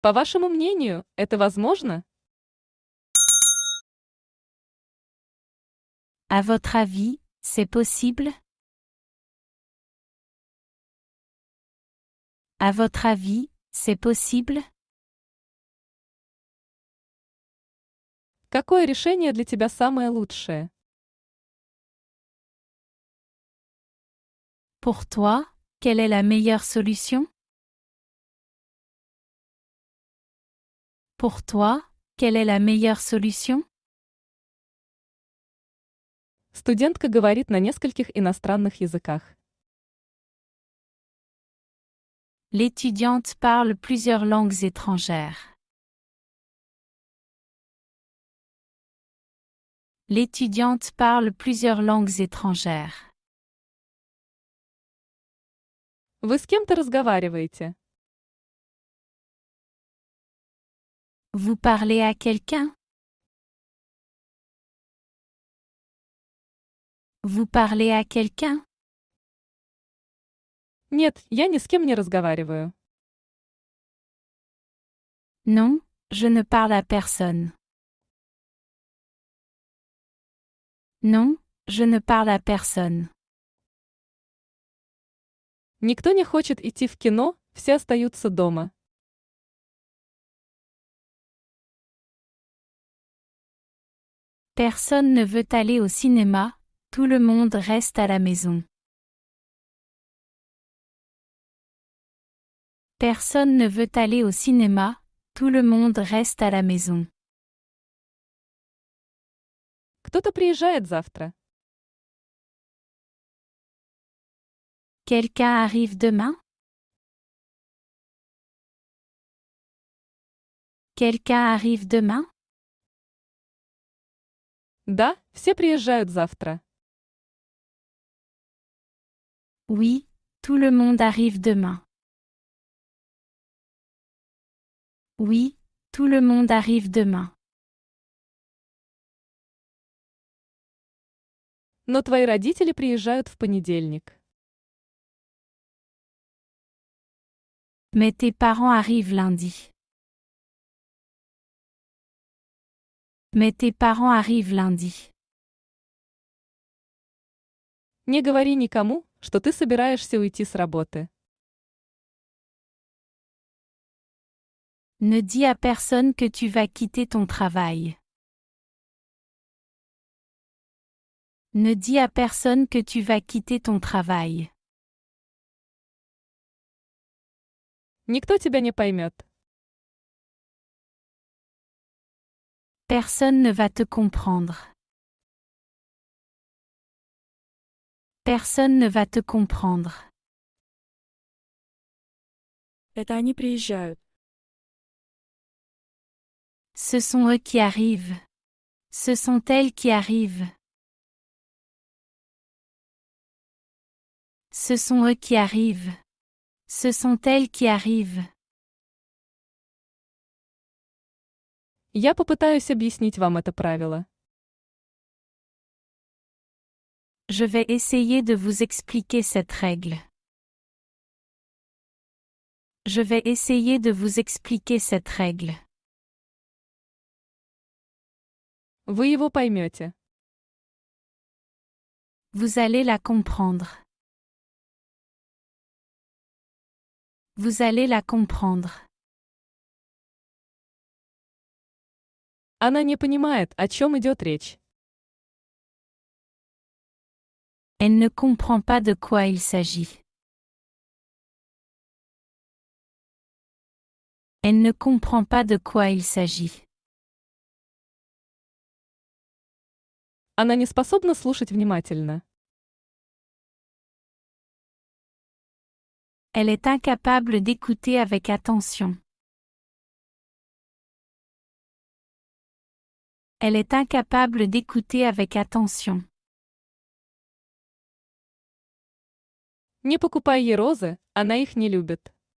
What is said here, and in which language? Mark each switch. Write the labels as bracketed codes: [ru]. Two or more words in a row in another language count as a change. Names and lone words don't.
[ru] По вашему мнению, это возможно? [fr] À votre avis, c'est possible? À votre avis, c'est possible? [ru] Какое решение для тебя самое лучшее? [fr] Pour toi, quelle est la meilleure solution? Pour toi, quelle est la meilleure solution? [ru] Студентка говорит на нескольких иностранных языках. [fr] L'étudiante parle plusieurs langues étrangères. L'étudiante parle plusieurs langues étrangères. [ru] Вы с кем-то разговариваете? [fr] Vous parlez à quelqu'un? Vous parlez à quelqu'un? [ru] Нет, я ни с кем не разговариваю. [fr] Non, je ne parle à personne. Non, je ne parle à personne. [ru] Никто не хочет идти в кино, все остаются дома. [fr] Personne ne veut aller au cinéma, tout le monde reste à la maison. Personne ne veut aller au cinéma, tout le monde reste à la maison. [ru] Кто-то приезжает завтра. [fr] Quelqu'un arrive demain? Quelqu'un arrive demain? [ru] Да, все приезжают завтра. [fr] Oui, tout le monde arrive demain. Oui, tout le monde arrive demain. [ru] Но твои родители приезжают в понедельник. [fr] Mais tes parents arrivent lundi. Mais tes parents arrivent lundi. [ru] Не говори никому, что ты собираешься уйти с работы. [fr] Ne dis à personne que tu vas quitter ton travail. Ne dis à personne que tu vas quitter ton travail. [ru] Никто тебя не поймет. [fr] Personne ne va te comprendre. Personne ne va te comprendre. [ru] Это они приезжают. [fr] Ce sont eux qui arrivent. Ce sont elles qui arrivent. Ce sont eux qui arrivent. Ce sont elles qui arrivent. [ru] Я попытаюсь объяснить вам это правило. [fr] Je vais essayer de vous expliquer cette règle. Je vais essayer de vous expliquer cette règle. [ru] Вы его поймете. [fr] Vous allez la comprendre. Vous allez la comprendre. [ru] Она не понимает, о чем идет речь. [fr] Elle ne comprend pas de quoi il s'agit. Elle ne comprend pas de quoi il s'agit. [ru] Она не способна слушать внимательно. [fr] Elle est incapable d'écouter avec attention. Elle est incapable d'écouter avec attention. [ru] Не покупай ей розы, она их не любит.